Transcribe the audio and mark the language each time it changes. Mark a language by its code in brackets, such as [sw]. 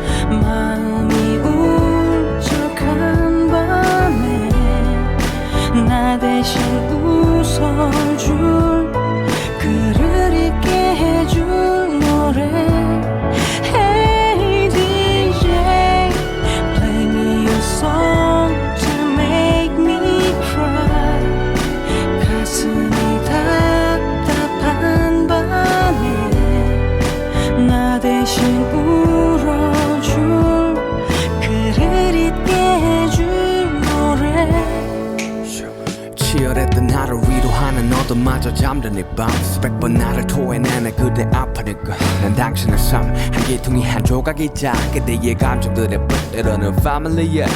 [ko] 마음이 울적한 밤에 나 대신 웃어줄 글을 읽게 해줄 노래. [en] Hey DJ play me a song to make me cry. [ko] 가슴이 답답한 밤에 나 대신 울어줄 글을 잊게 해줄 노래. 치열했던 하루 위로하는 너도마저 잠든 이 밤 수백 번 나를 토해내네 그대 아파니까 난 당신의 삶 한 기둥이 한 조각이자 그대의 감정들의 때로는 패밀리야.